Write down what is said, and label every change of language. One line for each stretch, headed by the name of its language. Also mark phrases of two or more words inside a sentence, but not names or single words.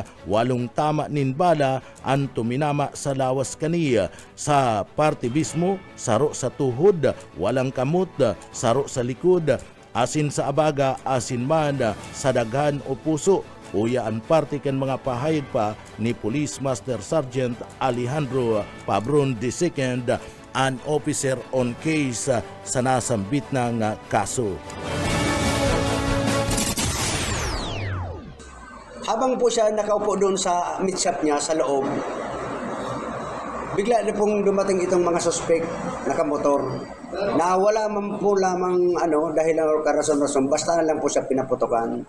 Bikol: 8 tama nin bala ang tuminama sa lawas kaniya sa parte mismo, saro sa tuhod, walang kamot, saro sa likod, asin sa abaga, asin man sa daghan o puso. Uya ang parte kan mga pahayag pa ni Police Master Sergeant Alejandro Pabrun II,
English: an officer on case
Bikol: sa nasambit ng kaso.
Filipino: Habang po siya nakaupo doon sa
English: meat shop
Filipino: niya sa loob, bigla na pong dumating itong mga suspect nakamotor na wala man po lamang dahil lang karason-rason, basta na lang po siya pinaputokan.